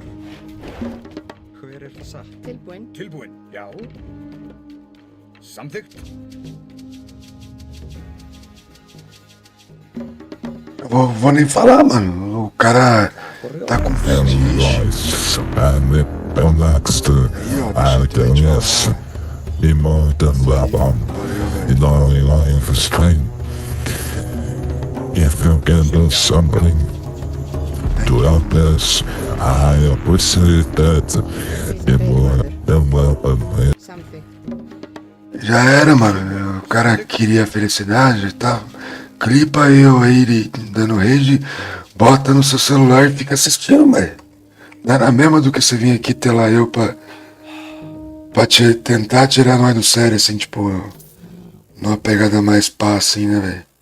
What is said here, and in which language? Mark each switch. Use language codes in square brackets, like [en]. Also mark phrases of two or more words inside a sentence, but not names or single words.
[is] Hver er það satt? Tilbúin. Tilbúin, já. Samþykkt. [pt] Eu vou nem falar, mano. O cara tá com fetiche. [en] Nice and relaxed. Ideas. Immortal weapon. In life strain. If you can do something to help us, I appreciate that. Immortal weapon. [is] Samþykkt. [pt] Já era, mano. O cara queria felicidade e tal. Clipa eu aí dando rede, bota no seu celular e fica assistindo, velho. Não era mesmo do que você vir aqui ter lá eu pra tentar tirar nós do sério, assim, tipo, numa pegada mais pá, assim, né, velho?